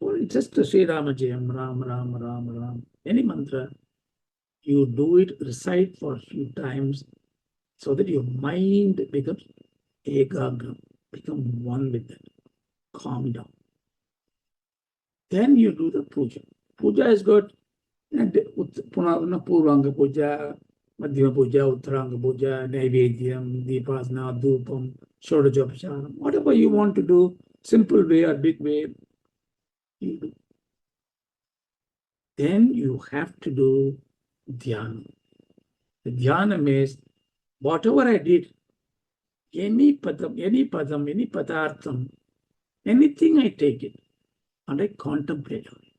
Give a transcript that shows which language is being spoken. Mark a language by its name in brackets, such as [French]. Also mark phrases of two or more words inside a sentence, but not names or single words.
[English] Or it's just a [Sanskrit] Sri Rama Jayam, [English] Ram, Ram, Ram, Ram. Any mantra, you do it, recite for a few times, so that your mind becomes ekagram, become one with it, calm down. Then you do the puja. Puja has got [Sanskrit] Puranga Puja, Madhyama Puja, Uttaranga Puja, Naivedyam, Dipasana, Dhupam, Shodajopachanam, [English] whatever you want to do, simple way or big way, you do. Then you have to do dhyana. The dhyana means whatever I did, any padam, any padartham, anything I take it and I contemplate on it.